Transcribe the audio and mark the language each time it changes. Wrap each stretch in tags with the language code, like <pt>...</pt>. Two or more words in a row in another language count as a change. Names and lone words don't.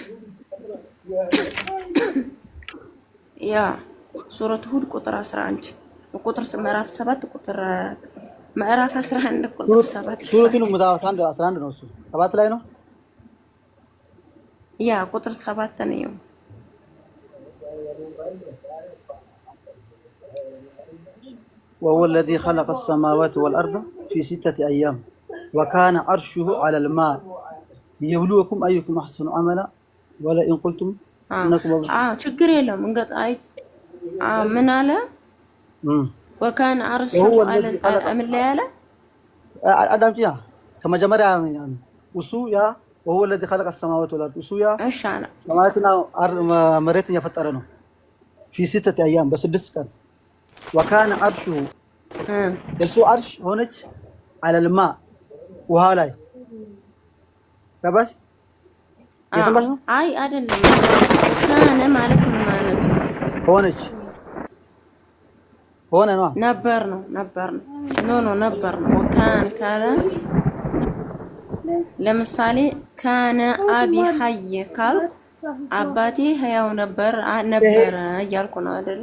<am>ያ ሱረቱ ሁድ ቁጥር 11 ቁጥር ምዕራፍ 7 ቁጥር ምዕራፍ 11 ቁጥር 7 ሱረቱ ምዕራፍ 11 ነው። እሱ 7 ላይ ነው። ያ ቁጥር 7 ነው።</am> <ar>وهو الذي خلق السماوات والأرض في 6 أيام وكان عرشه على الماء ليبلوكم أيكم أحسن عملا ولئن قلتم إنكم</ar> <am>ችግር የለም እንገጣይ ምን አለ?</am> <ar>وكان عرشه على ምን ላይ አለ?</ar> <am>አዳምጪያ ከመጀመሪያ እሱ ያ</am> <ar>وهو الذي خلق السماوات والأرض</ar> <am>እሱ ያ ሰማያትና መሬትን የፈጠረ ነው።</am> <ar>في 6 أيام</ar> <am>በ6 ቀን</am> <ar>وكان عرشه</ar> <am>እሱ አርሽ ሆነች</am> <ar>على الماء</ar> <am>ውሃ ላይ ገባሽ? የሰማሽ ነው? አይ አይደለም። ካነ ማለት ምን ማለት ነው? ሆነች ሆነ ነው ነበር ነው ኖ ነበር ነው። ወካን ካለ ለምሳሌ</am> <ar>كان أبي حي</ar> <am>ካልኩ አባቴ ህያው ነበር እያልኩ ነው አይደለ?</am>